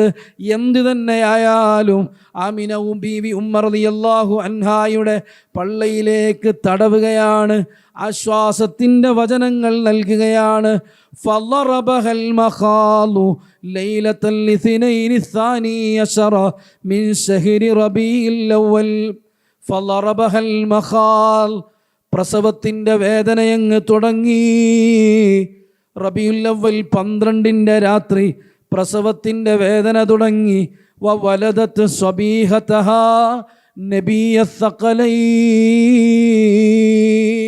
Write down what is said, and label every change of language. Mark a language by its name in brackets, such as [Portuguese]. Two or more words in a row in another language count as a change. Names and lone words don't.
[Malayalam] എന്തു തന്നെയായാലും ആമിന ബീവി ഉമ്മ റളിയല്ലാഹു അൻഹായുടെ പള്ളയിലേക്ക് തടവുകയാണ്. ആശ്വാസത്തിൻ്റെ വചനങ്ങൾ നൽകുകയാണ്. [Arabic] فضربها المخاض ليلة الإثنين الثاني عشر من شهر ربيع الأول. فضربها المخاض, [Malayalam] പ്രസവത്തിൻ്റെ വേദനയങ്ങ് തുടങ്ങി. റബീഉൽ അവ്വൽ 12 രാത്രി പ്രസവത്തിൻ്റെ വേദന തുടങ്ങി. [Arabic] وولدت صبيحتها نبي الثقلين.